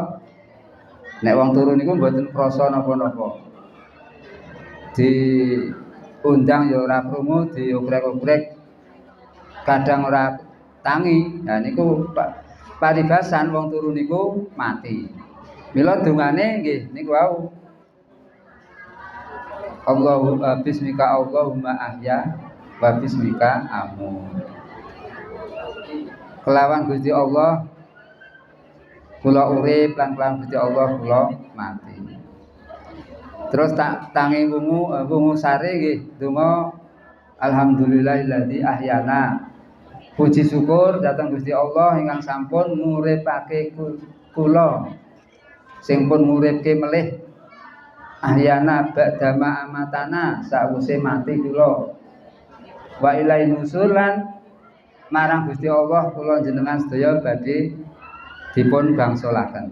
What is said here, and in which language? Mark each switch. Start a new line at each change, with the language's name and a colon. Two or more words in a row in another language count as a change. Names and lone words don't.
Javanese: Nek wong turu niku mboten krasa napa-napa. Diundang ya ora krungu, diokrek-okrek kadang ora tangi. Nah niku paribasan wong turu niku mati. Mila dongane nggih niku wau.
Arabic: اللهم باسمك اللهم أحيا وباسمك أموت.
Javanese: Kelawan Gusti Allah kula urip lan kelawan Gusti Allah kula mati. Terus tangi wungu sare nggih donga
Arabic: الحمد لله الذي أحيانا.
Javanese: Puji syukur dhateng Gusti Allah ingkang sampun nguripake kula sing pun nguripke melih
Arabic: أحيانا بعد ما أماتنا
Javanese: sawise mati kula
Arabic: وإليه النشور
Javanese: lan marang Gusti Allah kula jenengan sedaya badhe dipun bangsulaken.